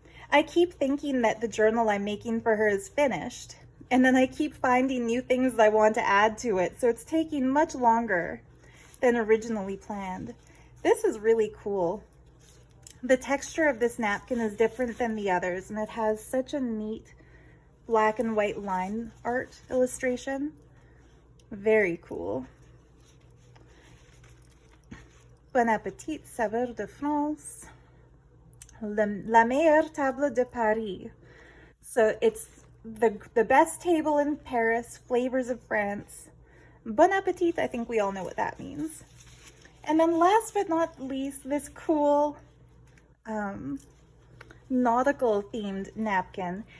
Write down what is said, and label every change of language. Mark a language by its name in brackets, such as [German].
[English] I keep thinking that the journal I'm making for her is finished, and then I keep finding new things I want to add to it, so it's taking much longer than originally planned. This is really cool. The texture of this napkin is different than the others, and it has such a neat black and white line art illustration. Very cool. [French] Bon appétit, saveur de France. La meilleure table de Paris. [English] So it's the best table in Paris, flavors of France. Bon appetit, I think we all know what that means. And then last but not least, this cool nautical themed napkin.